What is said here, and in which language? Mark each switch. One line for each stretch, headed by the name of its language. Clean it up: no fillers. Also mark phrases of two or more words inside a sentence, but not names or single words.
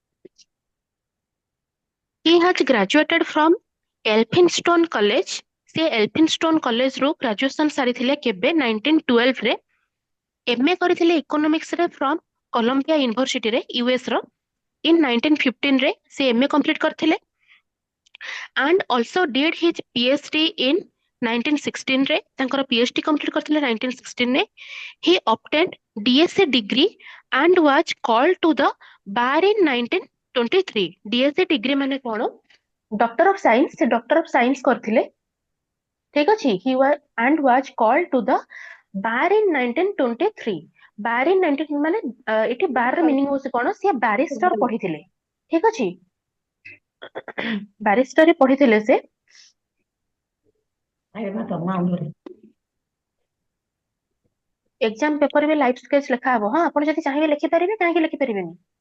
English: He has graduated from Elphinstone College,
Odia: ସେ ଏଲଫିନଷ୍ଟୋନ କଲେଜରୁ ଗ୍ରାଜୁଏସନ ସାରିଥିଲେ କେବେ? 1912 ରେ। MA କରିଥିଲେ ଇକୋନୋମିକ୍ସ ରେ
English: from Columbia University,
Odia: ୟୁଏସ ର। ଇନ୍ 1915 ରେ ସେ MA କମ୍ପ୍ଲିଟ କରିଥିଲେ,
English: and also did his PhD in 1916
Odia: ରେ, ତାଙ୍କର PhD କମ୍ପ୍ଲିଟ କରିଥିଲେ 1916 ରେ।
English: He obtained DSc degree and was called to the bar in 1923. DSc degree
Odia: ମାନେ କଣ?
English: Doctor of Science,
Odia: ସେ
English: Doctor of Science
Odia: କରିଥିଲେ, ଠିକ ଅଛି।
English: He was and was called to the bar in 1923. bar in 19
Odia: ମାନେ ଏଠି ବାର ର ମିନିଂ ହଉଛି କଣ, ସିଏ ବାରିଷ୍ଟର ପଢିଥିଲେ, ଠିକ ଅଛି। ବାରିଷ୍ଟର ପଢିଥିଲେ ସେ।
English: exam paper
Odia: ବି
English: life sketch
Odia: ଲେଖା ହବ, ହଁ ଆପଣ ଯଦି ଚାହିଁବେ ଲେଖିପାରିବେ, କାହିଁକି ଲେଖିପାରିବେନି।